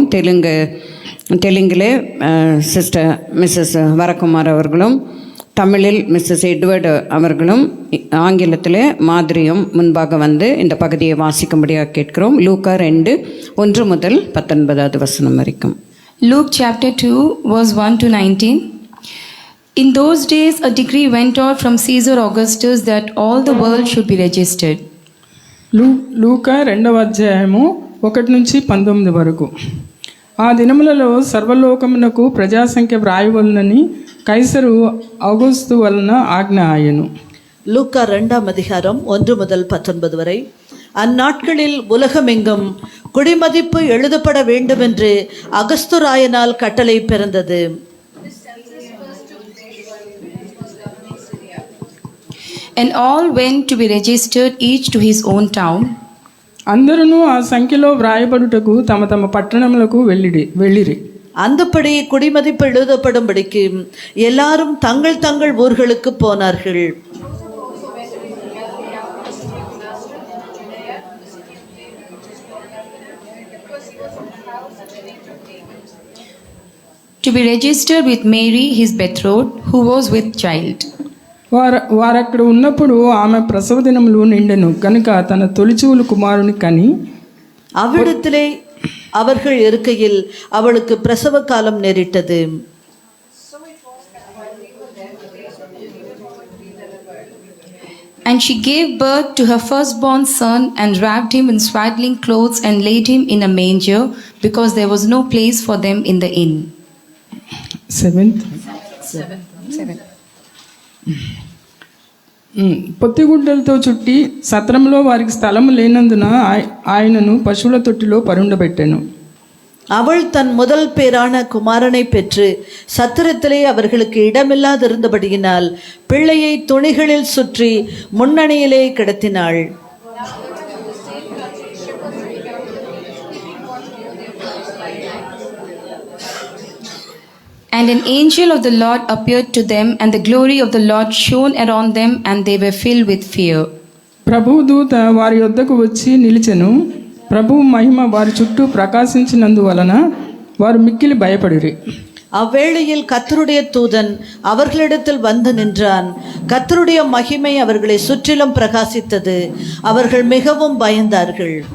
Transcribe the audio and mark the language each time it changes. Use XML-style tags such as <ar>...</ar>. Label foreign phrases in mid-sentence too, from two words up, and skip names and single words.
<ta>தெலுங்கிலே</ta> <en>Sister Mrs</en> <ta>வரகுமார் அவர்களும், தமிழில் மிஸ்ஸஸ் எட்வர்டு அவர்களும், ஆங்கிலத்திலே மாதிரியும் முன்பாக வந்து இந்த பகுதியை வாசிக்கும்படியாக கேட்கிறோம். லூக்கா 2:1 முதல் 19வது வசனம் வரைக்கும்.</ta> <en>Luke chapter 2 verse 1 to 19. In those days a decree went out from Caesar Augustus that all the world should be registered.</en> <te>లూకా 2వ అధ్యాయము 1 నుంచి 19 వరకు. ఆ దినములలో సర్వలోకమునకు ప్రజాసంఖ్య వ్రాయవలనని కైసరు ఔగుస్తు వలన ఆజ్ఞ ఆయను.</te> <ta>லூக்கா 2ஆம் அதிகாரம் 1 முதல் 19 வரை. அந்நாட்களில் உலகமெங்கும் குடிமதிப்பு எழுதப்பட வேண்டுமென்று அகஸ்துராயனால் கட்டளை பிறந்தது.</ta> <en>And all went to be registered, each to his own town.</en> <te>అందరూ ఆ సంఖ్యలో వ్రాయబడుటకు తమ తమ పట్టణములకు వెళ్ళిరి.</te> <ta>அந்தப்படி குடிமதிப்பு எழுதப்படும்படிக்கு எல்லாரும் தங்கள் தங்கள் ஊர்களுக்கு போனார்கள்.</ta> <en>To be registered with Mary, his betrothed, who was with child.</en> <te>వారక్కడ ఉన్నప్పుడు ఆమె ప్రసవ దినములు నిండెను కనుక తన తొలిచూలు కుమారుని కని</te> <ta>அவ்விடத்திலே அவர்கள் இருக்கையில் அவளுக்கு பிரசவ காலம் நேரிட்டது.</ta> <en>And she gave birth to her firstborn son and wrapped him in swaddling clothes and laid him in a manger because there was no place for them in the inn. 7th.</en> <te>పొత్తిగుడ్డలతో చుట్టి సత్రంలో వారికి స్థలము లేనందున ఆయనను పశువుల తొట్టిలో పరుండబెట్టెను.</te> <ta>அவள் தன் முதல் பேரான குமாரனை பெற்று சத்திரத்திலே அவர்களுக்கு இடமில்லாதிருந்தபடியினால் பிள்ளையை துணிகளில் சுற்றி முன்னணியிலே கிடத்தினாள்.</ta> <en>And an angel of the Lord appeared to them, and the glory of the Lord shone around them, and they were filled with fear.</en> <te>ప్రభువు దూత వారి యొద్దకు వచ్చి నిలిచెను. ప్రభువు మహిమ వారి చుట్టూ ప్రకాశించినందువలన వారు మిక్కిలి భయపడిరి.</te> <ta>அவ்வேளையில் கர்த்தருடைய தூதன் அவர்களிடத்தில் வந்து நின்றான். கர்த்தருடைய மகிமை அவர்களை சுற்றிலும் பிரகாசித்தது. அவர்கள் மிகவும் பயந்தார்கள்.</ta>